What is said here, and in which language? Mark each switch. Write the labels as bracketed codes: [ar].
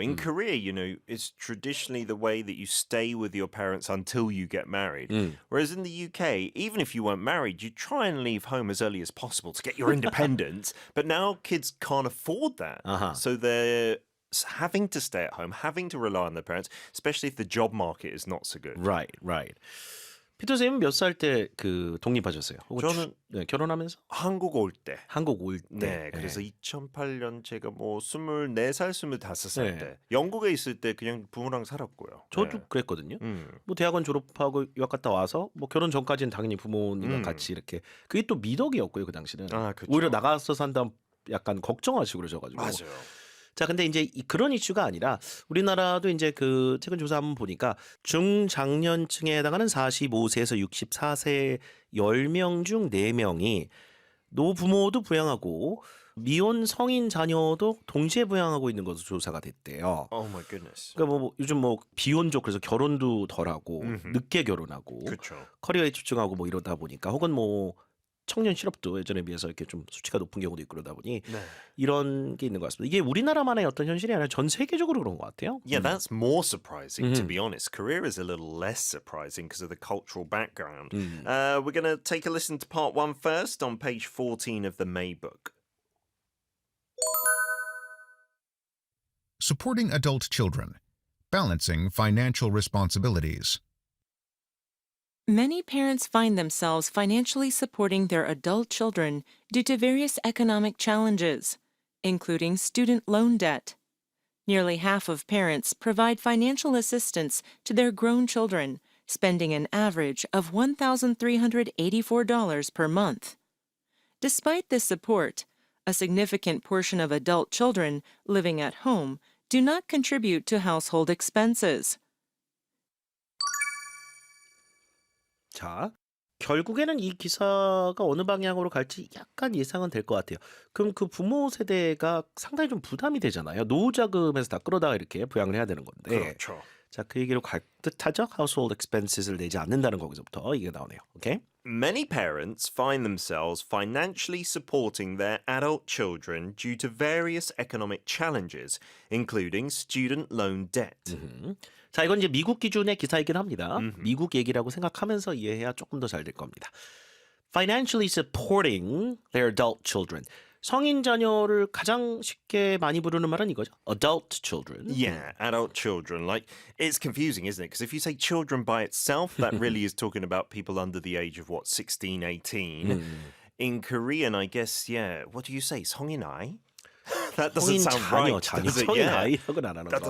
[en] In Korea, it's traditionally the way that you stay with your parents until you get married. Whereas in the UK, even if you weren't married, you try and leave home as early as possible to get your independence. But now kids can't afford that. So they're having to stay at home, having to rely on their parents, especially if the job market is not so good. Right. [ko] 피터 쌤은 몇 살 때 독립하셨어요? 저는 결혼하면서? 한국 올 때. 한국 올 때. 네, 그래서 2008년 제가 24살, 25살 네. 때 영국에 있을 때 그냥 부모랑 살았고요. 저도 네. 그랬거든요. 대학원 졸업하고 유학 갔다 와서 대학원 전까지는 당연히 부모님과 같이 이렇게 그게 또 미덕이었고요, 그 당시는. 그쵸. 오히려 나가서 산다면 약간 걱정하시고 그러셔가지고. 맞아요. 자, 근데 이제 그런 이슈가 아니라 우리나라도 이제 최근 조사 한번 보니까 중장년층에 해당하는 45세에서 64세 10명 중 4명이 노부모도 부양하고 미혼 성인 자녀도 동시에 부양하고 있는 것으로 조사가 됐대요. [en] Oh my goodness. [ko] 그러니까 요즘 비혼족 그래서 결혼도 덜하고 늦게 결혼하고 그렇죠. 커리어에 집중하고 이러다 보니까 혹은 청년 실업도 예전에 비해서 이렇게 좀 수치가 높은 경우도 있고 그러다 보니 이런 게 있는 것 같습니다. 이게 우리나라만의 어떤 현실이 아니라 전 세계적으로 그런 것 같아요. [en] Yeah, that's more surprising, to be honest. Korea is a little less surprising because of the cultural background. We're going to take a listen to part 1 first on page 14 of the May book. Supporting adult children. Balancing financial responsibilities. Many parents find themselves financially supporting their adult children due to various economic challenges, including student loan debt. Nearly half of parents provide financial assistance to their grown children, spending an average of $1,384 per month. Despite this support, a significant portion of adult children living at home do not contribute to household expenses. [ko] 자, 결국에는 이 기사가 어느 방향으로 갈지 약간 예상은 될 것 같아요. 그럼 그 부모 세대가 상당히 좀 부담이 되잖아요. 노후자금에서 다 끌어다가 이렇게 부양을 해야 되는 건데. 그렇죠. 자, 그 얘기로 갈 듯하죠. household expenses 를 내지 않는다는 거기서부터 이게 나오네요. 오케이? [en] Many parents find themselves financially supporting their adult children due to various economic challenges, including student loan debt. [ko] 자, 이건 이제 미국 기준의 기사이긴 합니다. 미국 얘기라고 생각하면서 이해해야 조금 더 잘 될 겁니다. [en] Financially supporting their adult children. [ko] 성인 자녀를 가장 쉽게 많이 부르는 말은 이거죠. [en] Adult children. Yeah, adult children. Like, it's confusing, isn't it? Because if you say children by itself, that really is talking about people under the age of, 16, 18. In Korean, I guess, yeah, what do you say? [ko] 성인아이? [en] That doesn't sound right, does it? [ko] 성인 [en] Yeah. [ko] 아이라고는 안 하는 [en] That [ko] 거고.